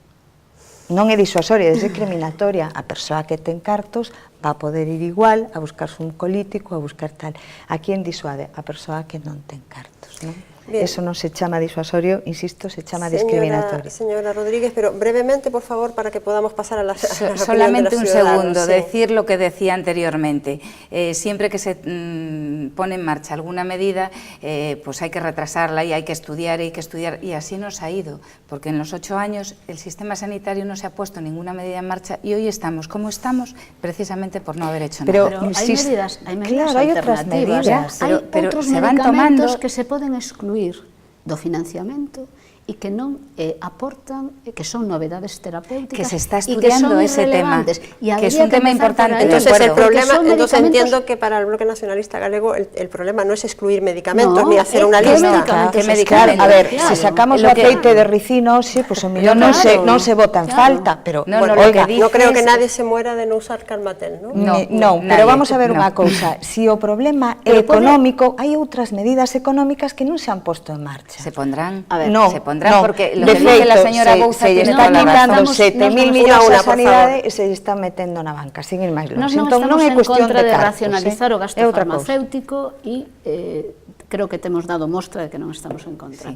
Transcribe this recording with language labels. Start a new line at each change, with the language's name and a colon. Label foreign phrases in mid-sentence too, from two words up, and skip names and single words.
Galician: Non é disuasoria, é discriminatoria. A persoa que ten cartos va a poder ir igual a buscarse un político, a buscar tal. A quen disuade? A persoa que non ten cartos, non? Eso non se chama disuasorio, insisto, se chama discriminatorio.
Spanish: Señora Rodríguez, pero brevemente, por favor, para que podamos pasar a la solamente un segundo, decir lo que decía anteriormente. Siempre que se pone en marcha alguna medida, pues hay que retrasarla y hay que estudiar, y así nos ha ido, porque en los 8 años el sistema sanitario no se ha puesto ninguna medida en marcha y hoy estamos como estamos precisamente por no haber hecho nada. Pero hay medidas claro, hay otras medidas,
Galician: hay outros medicamentos que se poden excluir do financiamento e que non aportan, que son novedades terapéuticas,
Spanish: que se está estudiando ese tema, que es un tema importante. Entonces el problema, entonces entiendo que para el Bloque Nacionalista Galego el problema no es excluir medicamentos ni hacer una lista.
Galician: A ver, se sacamos o aceite de ricino, pues o millón non se bota en falta, pero
Spanish: oiga, no creo que nadie se muera de no usar Calmatel, ¿no?
Galician: No, pero vamos a ver unha cousa, si o problema é económico, hai outras medidas económicas que non se han posto en marcha.
Spanish: Se pondrán, porque lo que dice la señora Bouza se está quitando
Galician: 7.000 millóns a sanidade e se está metendo na banca, sin ir máis longe. Entón non é cuestión de racionalizar o gasto farmacéutico e creo que temos dado mostra de que non estamos en contra.